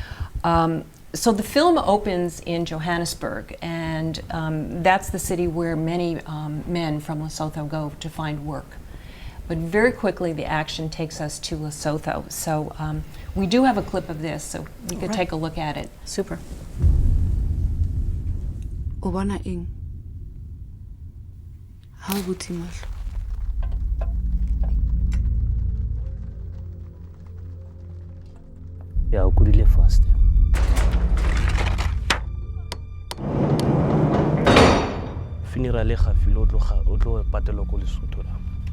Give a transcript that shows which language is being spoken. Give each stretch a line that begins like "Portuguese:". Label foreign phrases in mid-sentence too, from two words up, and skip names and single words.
English: So the film opens in Johannesburg, and that's the city where many men from Lesotho go to find work. But very quickly the action takes us to Lesotho. So we do have a clip of this, so we could take a look at it. Super.
Southern Sotho: O bona eng ha o butse mahlo ya o kudile
English: first funeral
Southern Sotho: e gafile o tlo patelwa ko Lesotho la.